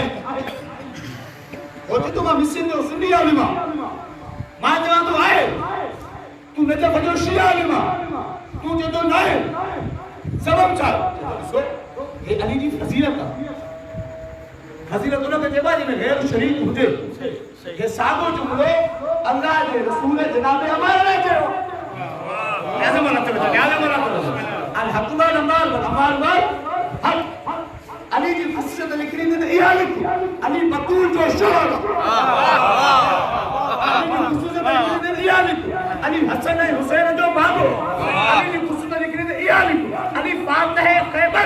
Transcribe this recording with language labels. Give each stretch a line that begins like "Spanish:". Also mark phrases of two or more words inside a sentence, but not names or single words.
Sindhi: हो चए थो मां मिस्र जो सुन्नी आलिम आहियां, मां चवां थो आहे, तूं नजफ़ जो शिया आलिम आहे, तूं चए थो न आहे, सबब छा आहे? ॾिसो हे अली जी फ़ज़ीलत आहे। फ़ज़ीलत उनखे चइबो आहे जंहिंमें ग़ैर शरीक हुजे। हे साॻियो जुमिलो अल्लाह जे रसूल जनाब अम्मार ने चयो।
Arabic: الحق والعمار والعمار والحق.
Sindhi: अली जी ख़ुसूसियत लिखणी त इहा लिखी, अली बतूल जो शोहर। अली जी ख़ुसूसियत लिखणी त इहा लिखी, अली हसन ऐं हुसैन जो बाबो। अली जी ख़ुसूसियत लिखणी त इहा लिखी, अली फातिह ख़ैबर।